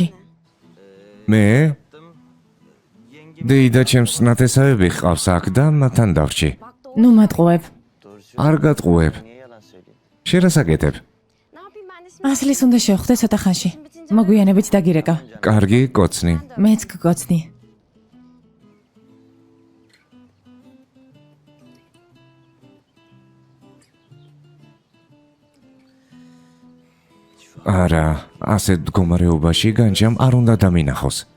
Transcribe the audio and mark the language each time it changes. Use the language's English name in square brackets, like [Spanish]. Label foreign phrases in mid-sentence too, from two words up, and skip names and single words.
[Georgian] მე დეიდა ჩემს ნათესავები ჰყავს აქ და მათთან დავრჩი. ნუ მატყუებ. არ გატყუებ. შერასაკეთებ. [Turkish] Ne yapayım ben de şimdi? [Georgian] ასლის უნდა შევხვდე ცოტა ხანში. მოგვიანებით დაგირეკავ. კარგი, კოცნი. მეც გგოცნი. არა, ასეთ მდგომარეობაში განჯამ არ უნდა დამინახოს.